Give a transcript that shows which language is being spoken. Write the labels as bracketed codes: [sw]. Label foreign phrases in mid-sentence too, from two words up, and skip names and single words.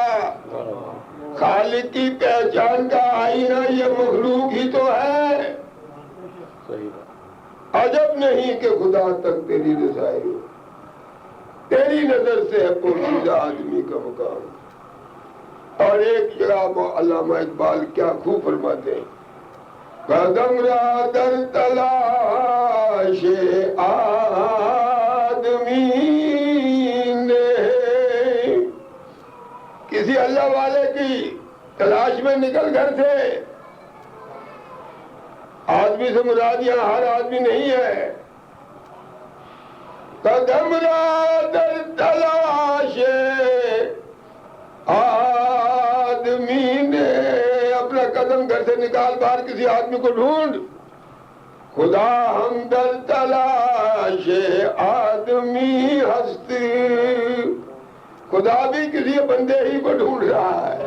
[ur] خالق کی پہچان کا آئینہ یہ مخلوق ہی تو ہے. عجب نہیں کہ خدا تک تیری رسائی ہو، تیری نظر سے ہے پوشیدہ آدمی کا مقام. اور ایک جگہ علامہ اقبال کیا خوب فرماتے ہیں، [fa] قدم را در تلاش آدمی نے. [ur] کسی اللہ والے کی تلاش میں نکل گھر سے. آدمی سے مراد یہاں ہر آدمی نہیں ہے. [fa] قدم را در تلاش آدمی نے، [ur] اپنا قدم گھر سے نکال باہر کسی آدمی کو ڈھونڈ. [fa] خدا ہم در تلاش آدمی ہست، [ur] خدا بھی کسی بندے ہی کو ڈھونڈ رہا ہے.